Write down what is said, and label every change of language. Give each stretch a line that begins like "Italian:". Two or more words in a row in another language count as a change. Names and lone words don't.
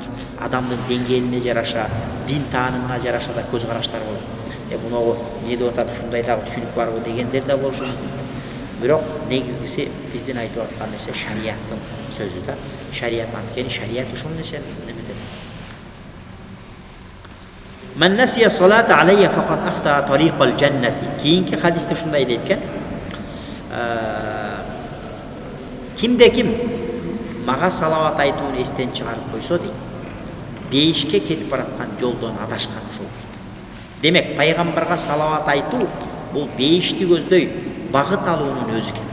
Kyrgyz: Адамдын деңгээлине жараша, дин таанымына жараша да көз караштар болот. Муногу эмне деп атат, ушундай дагы түшүнүк барбы дегендер да болушу мүмкүн. Бирок негизгиси биздин айтып аткан нерсе шарияттын сөзү да. Шарият анткени шарият ошол нерсени эметет.
Arabic: من نسي الصلاة علي فقد أخطأ طريق الجنة.
Kyrgyz: Кийинки хадисте ушундай дейт экен. Кимде ким мага салават айтууну эстен чыгарып койсо дейт, бейишке кетип бараткан жолдон адашкан ошол дейт. Демек, пайгамбарга салават айтуу бул бейишти көздөй багыт алуунун өзү экен.